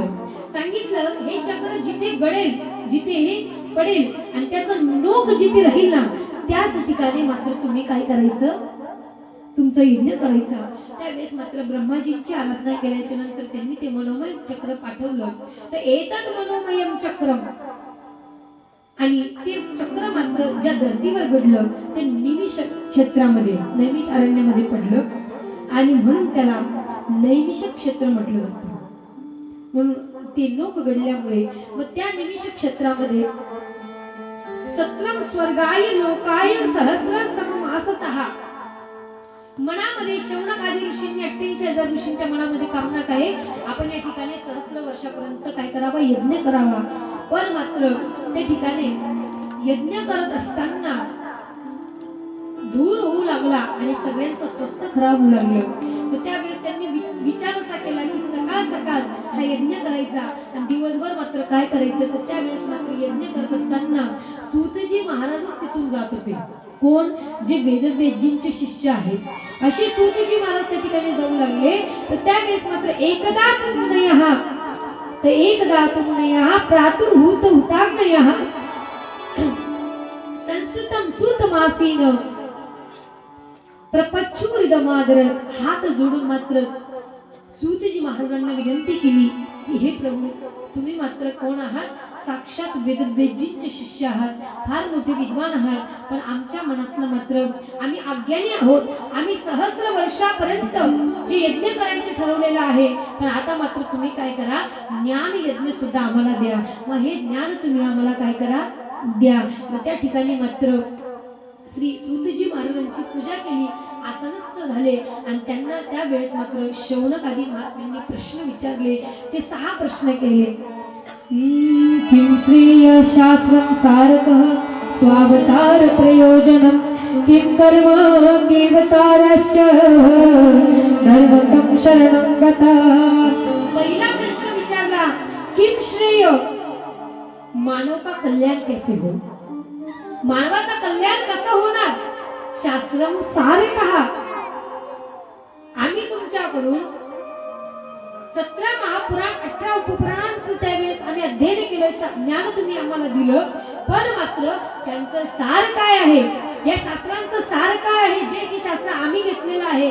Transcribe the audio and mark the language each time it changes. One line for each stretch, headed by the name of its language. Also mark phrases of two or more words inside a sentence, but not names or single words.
Marathi: सांगितलं हे चक्र जिथे गडेल जिथे हे पडेल आणि त्याचं नोक जिथे राहील ना त्याच ठिकाणी मात्र तुम्ही काय करायचं तुमचं यज्ञ करायचं. त्यावेळेस मात्र ब्रह्माजींची आराधना केल्याच्या नंतर त्यांनी ते मनोमय चक्र पाठवलं. तर
Sanskrit: एतत् मनोमयम चक्रम
Marathi: आणि ते चक्र मात्र ज्या धर्तीवर घडलं ते निमिष क्षेत्रामध्ये नैमिष अरण्यामध्ये पडलं आणि म्हणून त्याला नैमिष क्षेत्र म्हटलं जातं. म्हणून ते लोक घडल्यामुळे मग त्या निमिष क्षेत्रामध्ये
Sanskrit: सत्रम स्वर्गाय लोकाय सहस्र सममासतः.
Marathi: मनामध्ये शौनक आदी ऋषींनी 88,000 ऋषींच्या मनामध्ये कामना काय, आपण या ठिकाणी सहस्र वर्षापर्यंत काय करावा, यज्ञ करावा. पण मात्र त्या ठिकाणी यज्ञ करत असताना धूर होऊ लागला आणि सगळ्यांचं स्वस्थ खराब होऊ लागलं. तर त्यावेळेस त्यांनी विचार असा केला की सकाळ सकाळ हा यज्ञ करायचा आणि दिवसभर मात्र काय करायचं. तर त्यावेळेस मात्र यज्ञ करत असताना सूतजी महाराजच तिथून जात होते. कोण? जे वेदव्याजींचे शिष्य आहेत अशी सूतजी महाराज त्या ठिकाणी जाऊ लागले. तर त्यावेळेस मात्र
Sanskrit: एकदा तुमनयः प्रातुर्भूत हुताग्नयः संस्कृतम सूतमासीन प्रपच्छुरिदमादर.
Marathi: हात जोडून मात्र सूतजी महाराजांना विनंती केली की हे प्रभू, तुम्ही मात्र कोण आहात? साक्षात वेदव्याजींचे शिष्य आहात, फार मोठे विद्वान आहात. पण आमच्या मनातलं मात्र आम्ही अज्ञानी आहोत. आम्ही सहस्र वर्षापर्यंत हे यज्ञ करायचे ठरवलेलं आहे. पण आता मात्र तुम्ही काय करा, ज्ञान यज्ञ सुद्धा आम्हाला द्या. मग हे ज्ञान तुम्ही आम्हाला काय करा, द्या. मग त्या ठिकाणी मात्र श्री सूतजी महाराजांची पूजा केली, आसनस्थ झाले आणि त्यांना त्यावेळेस मात्र शौनक आदी महात्म्यांनी प्रश्न विचारले. ते 6 प्रश्न केले.
Sanskrit: किं श्रेय शास्त्रं सारकः स्वावतार प्रयोजनं किं कर्म केवताराश्च धर्मकं शरणं गता.
Marathi: पहिला प्रश्न विचारला,
Sanskrit: किं श्रेय,
Hindi: मानव का कल्याण कैसे हो,
Marathi: मानवाचा कल्याण कसं होणार.
Sanskrit: शास्त्रम सारकः,
Marathi: आम्ही तुमच्याकडून 17 महापुराण 18 उपपुराणांचं त्यावेळेस आम्ही अध्ययन केलं, ज्ञान तुम्ही आम्हाला दिलं. पण मात्र त्यांचं सार काय आहे, या शास्त्रांचं सार काय आहे, जे की शास्त्र आम्ही घेतलेलं आहे.